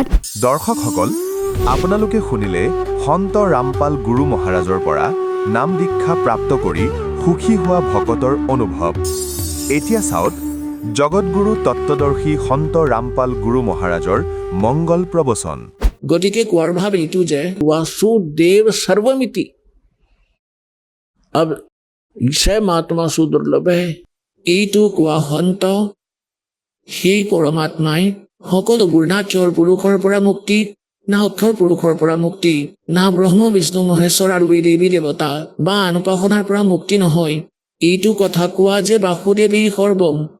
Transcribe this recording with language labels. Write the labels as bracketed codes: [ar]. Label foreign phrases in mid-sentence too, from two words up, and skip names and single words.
[as] দৰ্শকসকল আপোনালোকে শুনিলে সন্ত ৰামপাল গুৰু মহাৰাজৰ পৰা নাম দীক্ষা প্ৰাপ্ত কৰি সুখী হোৱা ভকতৰ অনুভৱ এতিয়া চাওক জগতগুৰু তত্ত্বদৰ্শী সন্ত ৰামপাল গুৰু মহাৰাজৰ মংগল প্ৰবচন গতিকে কোৱাৰ ভাৱ এইটো যে [sa] वासुदेव सर्वमिति अब से महात्मा सुदुर्लभ है [as] এইটো কোৱা সন্ত সেই পৰমাত্মাই সকলো গুণাচৰ পুৰুষৰ পৰা মুক্তি না অক্ষৰ পুৰুষৰ পৰা মুক্তি না ব্ৰহ্ম বিষ্ণু মহেশ্বৰ আৰু দেৱী দেৱতা বা আন উপাসনাৰ পৰা মুক্তি নহয় এইটো কথা কোৱা যে বাসুদেৱেই সৰ্বম